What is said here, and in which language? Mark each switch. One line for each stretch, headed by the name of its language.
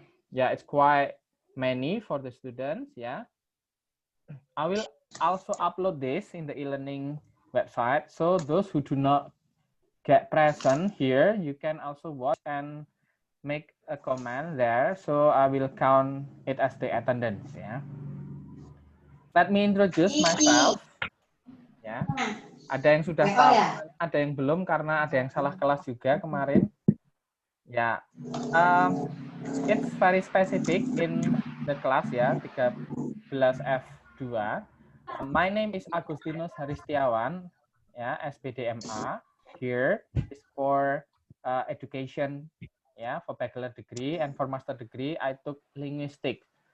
English: Yeah, it's quite many for the students. Yeah. I will also upload this in the e-learning website. So those who do not get present here, you can also watch and make a comment there. So I will count it as the attendance. Yeah. Let me introduce myself.
Indonesian: Ya. Ada yang sudah tahu, ada yang belum karena ada yang salah kelas juga kemarin. Ya.
English: It's very specific in the class ya, 13F2. My name is Agustinus Haristiawan, ya, SPDMA. Here is for education, ya, for bachelor degree, and for master degree I took linguistics.